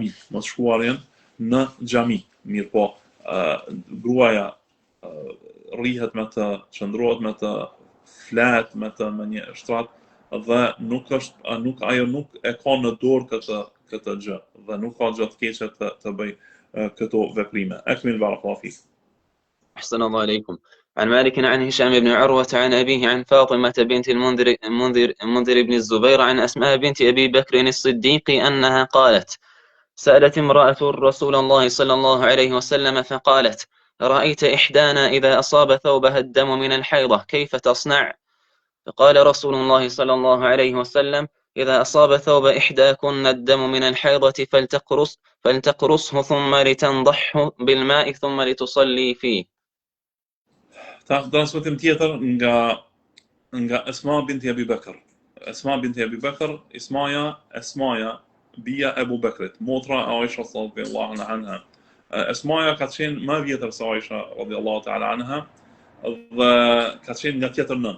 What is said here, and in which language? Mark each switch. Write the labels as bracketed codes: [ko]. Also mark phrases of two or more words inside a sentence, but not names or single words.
[sq] xhami, mirë po gruaja rrihet me të, çndrohet me të, flet me të me një shtrat dhe ajo nuk e ka në dorë këtë gjë dhe nuk ka gjë të keqe të bëj këto veprime. [ar] أكمل بارك الله فيك. أحسن الله عليكم. عن مالك عن هشام بن عروة عن أبيه عن فاطمة بنت المنذر بن الزبير عن أسماء بنت أبي بكر الصديق أنها قالت: سألت امرأة رسول الله صلى الله عليه وسلم فقالت: رأيت إحدانا إذا أصاب ثوبها الدم من الحيضة كيف تصنع؟ فقال رسول الله صلى الله عليه وسلم: إذا أصاب ثوب إحداكن الدم من الحيضة فلتقرصه ثم لتنضحه بالماء ثم لتصلي فيه. [sq] Transmetim tjetër nga Esma binti Abi Bakr. Esma binti Abi Bakr, Esmaja bia Ebu Bekrit, motra Aisha [ar] رضي الله عنها. [sq] Esmaja ka qenë më vjetër se Aisha [ar] رضي الله تعالى عنها [sq] dhe ka qenë nga tjetër nën.